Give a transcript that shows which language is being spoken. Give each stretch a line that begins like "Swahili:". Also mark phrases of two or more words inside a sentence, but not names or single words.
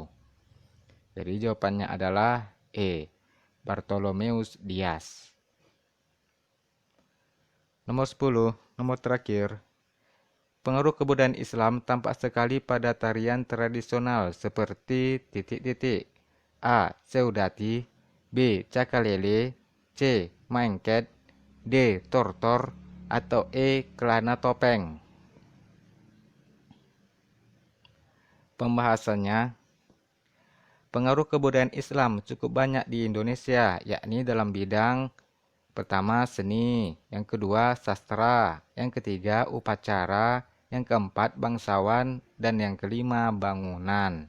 Indonesian: Jadi jawabannya adalah E. Bartolomeus Dias. Nomor 10, nomor terakhir. Pengaruh kebudayaan Islam tampak sekali pada tarian tradisional seperti titik-titik. A. Seudati, B. Cakalele, C. Maengket, D. Tortor, atau E. Kelana topeng. Pembahasannya, pengaruh kebudayaan Islam cukup banyak di Indonesia, yakni dalam bidang pertama seni, yang kedua sastra, yang ketiga upacara, yang keempat bangsawan, dan yang kelima bangunan.